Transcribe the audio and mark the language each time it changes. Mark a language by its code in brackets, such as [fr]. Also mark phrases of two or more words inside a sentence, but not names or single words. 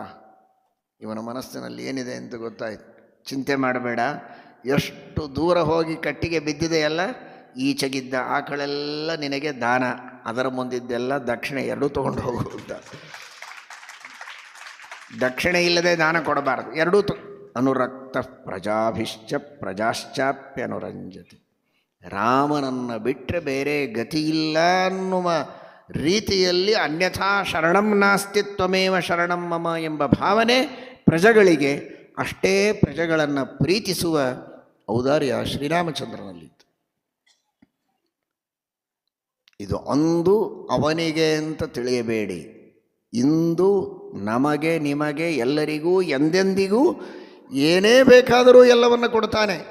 [kn] ಇವನ ಮನಸ್ಸಿನಲ್ಲಿ ಏನಿದೆ ಅಂತ ಗೊತ್ತಾಯಿತು. ಚಿಂತೆ ಮಾಡಬೇಡ, ಎಷ್ಟು ದೂರ ಹೋಗಿ ಕಟ್ಟಿಗೆ ಬಿದ್ದಿದೆಯಲ್ಲ, ಈಚೆಗಿದ್ದ ಆಕಳೆಲ್ಲ ನಿನಗೆ ದಾನ, ಅದರ ಮುಂದಿದ್ದೆಲ್ಲ ದಕ್ಷಿಣೆ, ಎರಡೂ ತೊಗೊಂಡು ಹೋಗುತ್ತ. ದಕ್ಷಿಣೆ ಇಲ್ಲದೆ ದಾನ ಕೊಡಬಾರದು, ಎರಡೂ [sa] ಅನುರಕ್ತ ಪ್ರಜಾಭಿಶ್ಚ ಪ್ರಜಾಶ್ಚಾಪ್ಯನುರಂಜತೆ. [kn] ರಾಮನನ್ನು ಬಿಟ್ಟರೆ ಬೇರೆ ಗತಿಯಿಲ್ಲ ಅನ್ನುವ ರೀತಿಯಲ್ಲಿ [sa] ಅನ್ಯಥಾ ಶರಣಂ ನಾಸ್ತಿ ತ್ವಮೇವ ಶರಣಂ ಮಮ [kn] ಎಂಬ ಭಾವನೆ ಪ್ರಜೆಗಳಿಗೆ, ಅಷ್ಟೇ ಪ್ರಜೆಗಳನ್ನು ಪ್ರೀತಿಸುವ ಔದಾರ್ಯ ಶ್ರೀರಾಮಚಂದ್ರನಲ್ಲಿತ್ತು. ಇದು ಅಂದು ಅವನಿಗೆ ಅಂತ ತಿಳಿಯಬೇಡಿ, ಇಂದು ನಮಗೆ ನಿಮಗೆ ಎಲ್ಲರಿಗೂ ಎಂದೆಂದಿಗೂ ಏನೇ ಬೇಕಾದರೂ ಎಲ್ಲವನ್ನು ಕೊಡ್ತಾನೆ.